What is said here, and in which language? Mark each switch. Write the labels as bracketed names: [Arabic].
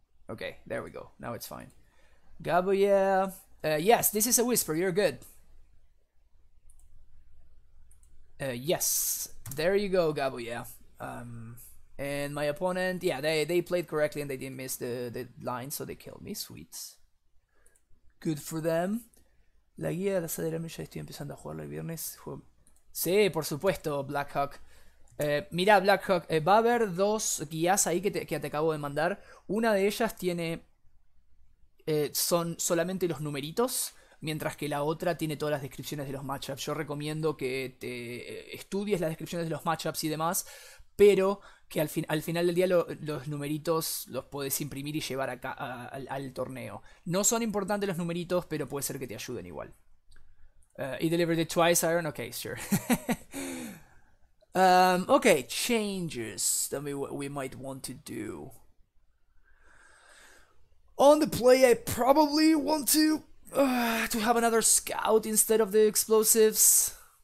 [English] Okay, there we go. Now it's fine. Gabuya. Yes, this is a whisper. You're good. Yes, there you go, Gabuya. And my opponent, yeah, they played correctly and they didn't miss the line, so they killed me. Sweet. Good for them. [Spanish] La guía de la Saderame ya estoy empezando a jugarlo el viernes. Sí, por supuesto, Blackhawk. Mira, Blackhawk, va a haber dos guías ahí que te acabo de mandar. Una de ellas tiene... son solamente los numeritos, mientras que la otra tiene todas las descripciones de los matchups. Yo recomiendo que te estudies las descripciones de los matchups y demás, pero que al final del día los numeritos los puedes imprimir y llevar acá al torneo. No son importantes los numeritos, pero puede ser que te ayuden igual. [English] He delivered it twice, Iron? Okay, sure. Okay, changes that we might want to do. On the play, I probably want to have another scout instead of the explosives.